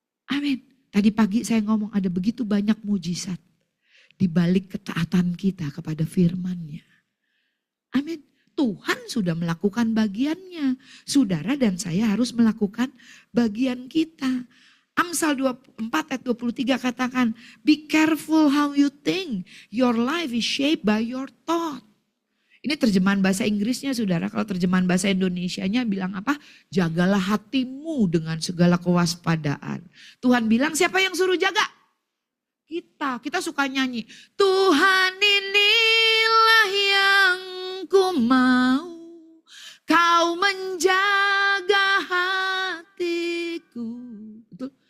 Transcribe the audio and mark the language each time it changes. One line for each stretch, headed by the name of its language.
Indonesian: Amin. Tadi pagi saya ngomong ada begitu banyak mujizat di balik ketaatan kita kepada firman-Nya. Amin. Tuhan sudah melakukan bagiannya. Saudara dan saya harus melakukan bagian kita. Amsal 24 ayat 23 katakan,
English: be careful how you think. Your life is shaped by your thought.
Indonesian: Ini terjemahan bahasa Inggrisnya saudara. Kalau terjemahan bahasa Indonesianya bilang apa? Jagalah hatimu dengan segala kewaspadaan. Tuhan bilang siapa yang suruh jaga? Kita suka nyanyi. Tuhan inilah yang ku mau, kau menjaga hatiku. Betul?